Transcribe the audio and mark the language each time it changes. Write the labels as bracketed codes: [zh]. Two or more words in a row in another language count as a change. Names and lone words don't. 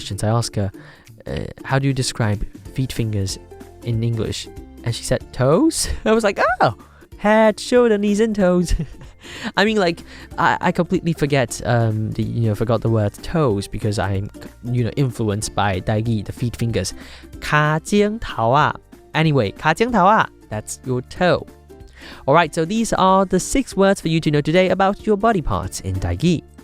[en] I asked her, how do you describe feet, fingers in English? And she said, toes? I was like, oh, head, shoulder, knees, and toes. I mean, like, I completely forgot the word toes because I'm, influenced by Tâi-gí, the feet, fingers. Kha-tsíng-thâu-á. Anyway, kha-tsíng-thâu-á, that's your toe. Alright, so these are the 6 words for you to know today about your body parts in Tâi-gí.